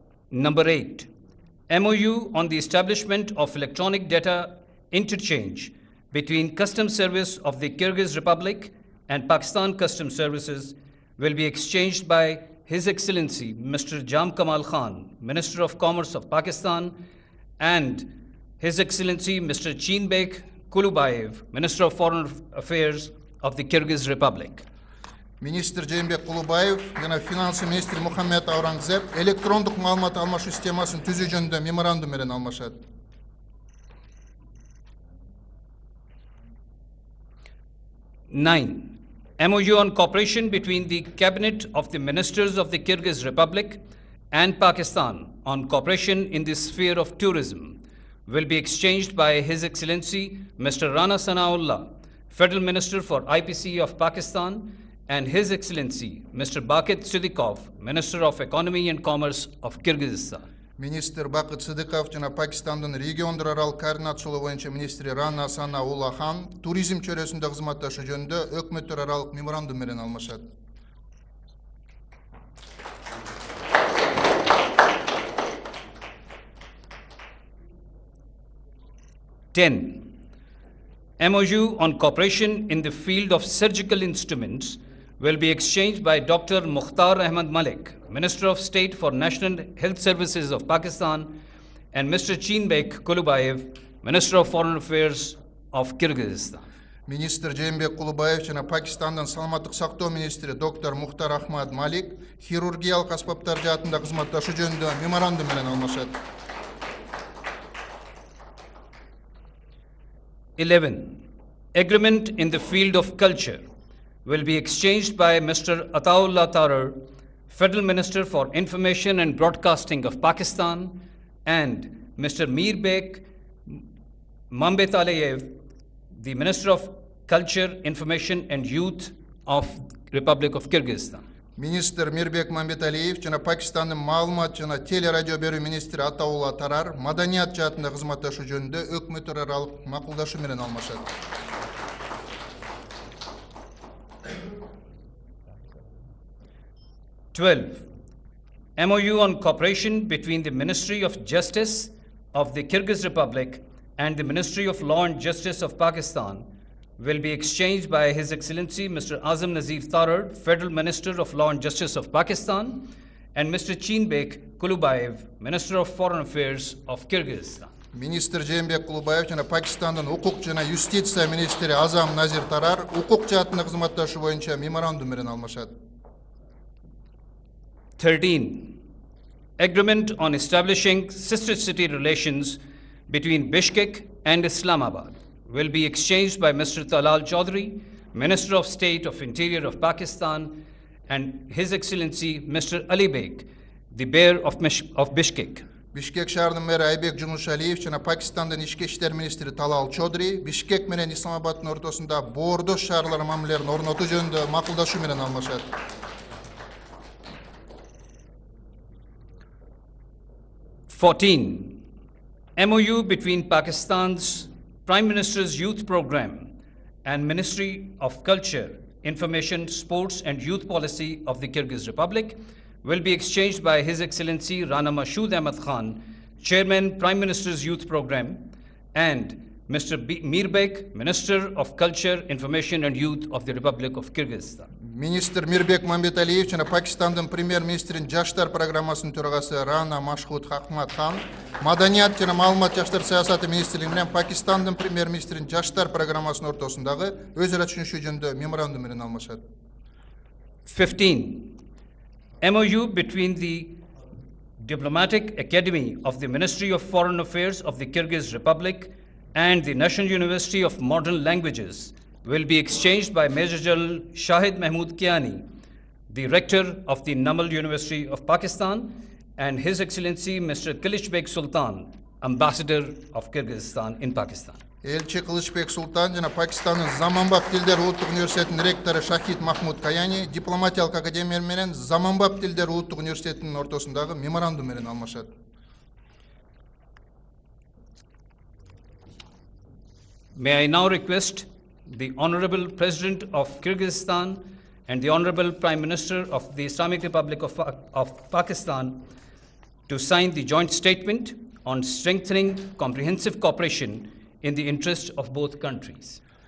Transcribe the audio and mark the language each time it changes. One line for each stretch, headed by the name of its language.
English: Number 8, MOU on the establishment of electronic data interchange between Customs Service of the Kyrgyz Republic and Pakistan Customs Services will be exchanged by His Excellency Mr. Jam Kamal Khan, Minister of Commerce of Pakistan, and His Excellency Mr. Chinbek Kulubayev, Minister of Foreign Affairs of the Kyrgyz Republic.
Kyrgyz: Министр Жээнбек Кулубаев жана финансы министри Мухаммед Аурангзеб электрондук маалымат алмашуу системасын түзүү жөнүндө меморандум менен алмашат.
English: 9, MOU on cooperation between the Cabinet of the Ministers of the Kyrgyz Republic and Pakistan on cooperation in the sphere of tourism will be exchanged by His Excellency Mr. Rana Sanaullah, Federal Minister for IPC of Pakistan, and His Excellency Mr. Bakit Siddiqov, Minister of Economy and Commerce of Kyrgyzstan.
Kyrgyz: Министр Бакыт Сыдыков жана Пакистандын региондор аралык координациялоо боюнча министри Рана Санаулла хан туризм чөйрөсүндө кызматташуу жөнүндө өкмөттөр аралык меморандум менен алмашат.
English: Ten, MOU on cooperation in the field of surgical instruments will be exchanged by Dr. Mukhtar Ahmad Malik, Minister of State for National Health Services of Pakistan, and Mr. Chinbek Kulubayev, Minister of Foreign Affairs of Kyrgyzstan.
Kyrgyz: Министр Жээнбек Кулубаев жана Пакистандын саламаттык сактоо министри доктор Мухтар Ахмад Малик хирургиялык аспаптар жаатында кызматташуу жөнүндө меморандум менен алмашат.
English: 11. Agreement in the field of culture will be exchanged by Mr. Ataullah Tarar, Federal Minister for Information and Broadcasting of Pakistan, and Mr. Mirbek Mambetaleyev, the Minister of Culture, Information and Youth of Republic of Kyrgyzstan.
Kyrgyz: Министр Мирбек Мамбеталиев жана Пакистандын маалымат жана телерадио берүү министри Атаулла Тарар маданият жаатында кызматташуу жөнүндө өкмөттөр аралык макулдашуу менен алмашат.
English: 12. MOU on cooperation between the Ministry of Justice of the Kyrgyz Republic and the Ministry of Law and Justice of Pakistan will be exchanged by His Excellency Mr. Azam Nazif Tarar, Federal Minister of Law and Justice of Pakistan, and Mr. Chinbek Kulubayev, Minister of Foreign Affairs of Kyrgyzstan.
Kyrgyz: Министр Жээнбек Кулубаев жана Пакистандын укук жана юстиция министри Азам Назир Тарар укук жаатында кызматташуу боюнча меморандум менен алмашат.
English: 13. Agreement on establishing sister city relations between Bishkek and Islamabad will be exchanged by Mr. Talal Chaudhry, Minister of State of Interior of Pakistan, and His Excellency Mr. Ali Beg, the Mayor of Bishkek.
Kyrgyz: Бишкек шаарынын мэри Айбек Жумушалиев жана Пакистандын ички иштер министри Талал Чодри Бишкек менен Исламабаддын ортосунда боордош шаарлар мамилелерин орнотуу жөнүндө макулдашуу менен алмашат.
English: 14. MOU between Pakistan's Prime Minister's Youth Program and Ministry of Culture, Information, Sports and Youth Policy of the Kyrgyz Republic will be exchanged by His Excellency Rana Mashood Ahmad Khan, Chairman, Prime Minister's Youth Program, and Mr. Mirbek, Minister of Culture, Information and Youth of the Republic of Kyrgyzstan.
Kyrgyz: Министр Мирбек Мамбеталиев жана Пакистандын премьер-министринин жаштар программасынын төрагасы Рана Машхуд Ахмад Хан, Маданият жана маалымат жаштар саясаты министрлиги менен Пакистандын премьер-министринин жаштар программасынын ортосундагы өз ара түшүнүшүү жөнүндө меморандум менен алмашат.
English: 15. MOU between the Diplomatic Academy of the Ministry of Foreign Affairs of the Kyrgyz Republic and the National University of Modern Languages will be exchanged by Major General Shahid Mahmood Kiani, the Rector of the Namal University of Pakistan, and His Excellency Mr. Kılıçbek Sultan, Ambassador of Kyrgyzstan in Pakistan.
Kyrgyz: Элчи Кылычбек Султан жана Пакистандын Заманбап тилдер улуттук университетинин ректору Шахид Махмуд Каяни дипломатиялык академия менен Заманбап тилдер улуттук университетинин ортосундагы меморандум менен алмашат.
English: May I now request the Honorable President of Kyrgyzstan and the Honorable Prime Minister of the Islamic Republic of Pakistan to sign the joint statement on strengthening comprehensive cooperation in the interest of both countries.